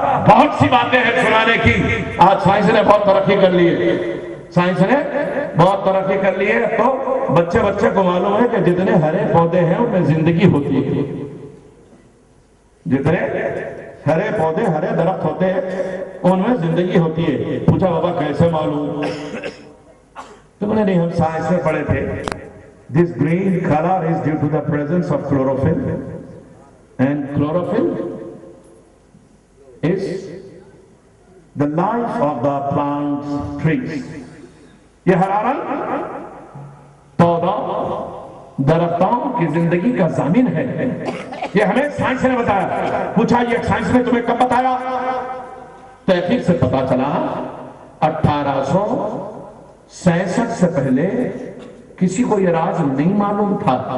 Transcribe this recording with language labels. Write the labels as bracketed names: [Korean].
[Urdu] بہت سی باتیں ہیں سنانے کی. آج سائنس نے بہت ترقی کر لی ہے, سائنس نے بہت ترقی کر لی ہے, تو بچے کو معلوم ہے کہ جتنے ہرے پودے ہیں ان میں زندگی ہوتی ہے, جتنے ہرے پودے ہرے درخت ہوتے ہیں ان میں زندگی ہوتی ہے. پوچھا بابا کیسے معلوم, تو میں نے نہیں, ہم سائنس میں پڑھے تھے. [English] This green color is due to the presence of chlorophyll, and chlorophyll is the life of the plants, trees. [Urdu] یہ ہرا رنگ پودا درختوں کی زندگی کا ضامن ہے. یہ ہمیں سائنس نے بتایا. پوچھا یہ سائنس نے تمہیں کب بتایا؟ تحقیق سے پتا چلا 1866 سے پہلے کسی کو یہ راز نہیں معلوم تھا.